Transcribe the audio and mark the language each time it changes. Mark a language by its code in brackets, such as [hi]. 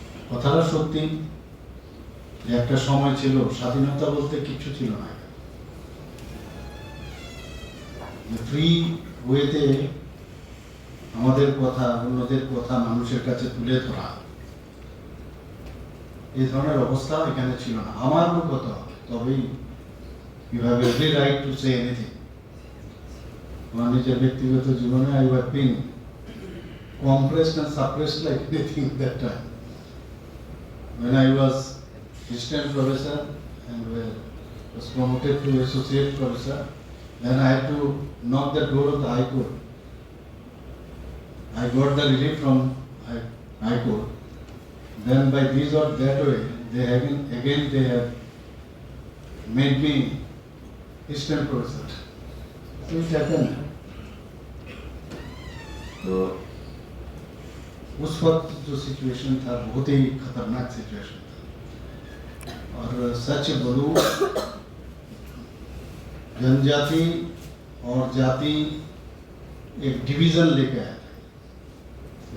[bn] কথাটা সত্যি যে একটা সময় ছিল স্বাধীনতা বলতে কিছু ছিল না, ফ্রি ওয়েতে আমাদের কথা, অন্যদের কথা মানুষের কাছে তুলে ধরা, এই ধরনের অবস্থা এখানে ছিল না। [en] আমার কথা তবেই you have every right to say anything. আমার নিজের ব্যক্তিগত জীবনে I have been compressed and suppressed like anything that time. When I was assistant professor and was promoted to associate professor, then I had to knock the door of the High Court. I got the relief from High Court. Then by this or that way, they have made me assistant professor. So it happened. [hi] So उस वक्त जो situation था बहुत ही खतरनाक situation था, और सच बोलूं जनजाति और जाति एक डिवीजन लेके आया था।